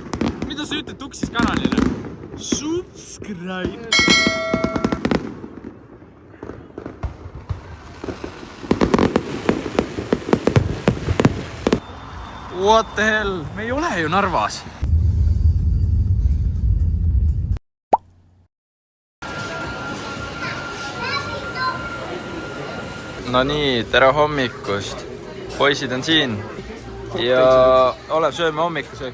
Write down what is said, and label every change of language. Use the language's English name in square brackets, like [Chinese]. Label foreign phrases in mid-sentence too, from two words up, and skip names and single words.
[Estonian] Mida sa ütled Tuksis kanalile? [English] Subscribe! What the hell? [Estonian] Me ei ole ju Narvas. No nii, tere hommikust. Poisid on siin ja Olev sööme hommikusöök.